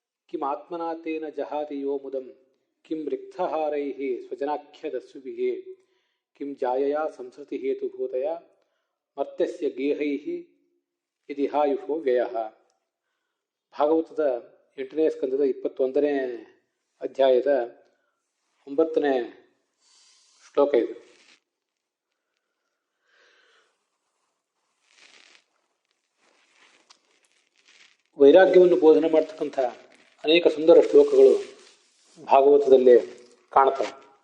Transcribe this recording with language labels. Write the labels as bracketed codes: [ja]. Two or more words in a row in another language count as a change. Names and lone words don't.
[sa] ಕಿಂ ಆತ್ಮನಾಥೇನ ಜಹಾತಿ ಯೋ ಮುದಂ ಕಿಂ ರಿಕ್ತಹಾರೈ ಸ್ವಜನಾಖ್ಯದಸ್ಸುಭಿಃ ಕಿಂ ಜಾಯಯ ಸಂಸೃತಿ ಹೇತುಭೂತಯ ಮರ್ತ್ಯಸ್ಯ ಗೇಹೈ ಇದಿಹಾಯುಷೋ ವ್ಯಯಃ. [kn] ಭಾಗವತದ 8ನೇ ಸ್ಕಂದದ 21ನೇ ಅಧ್ಯಾಯದ 9ನೇ ಶ್ಲೋಕ ಇದು. ವೈರಾಗ್ಯವನ್ನು ಬೋಧನೆ ಮಾಡ್ತಕ್ಕಂಥ ಅನೇಕ ಸುಂದರ ಶ್ಲೋಕಗಳು ಭಾಗವತದಲ್ಲಿ ಕಾಣ್ತವೆ.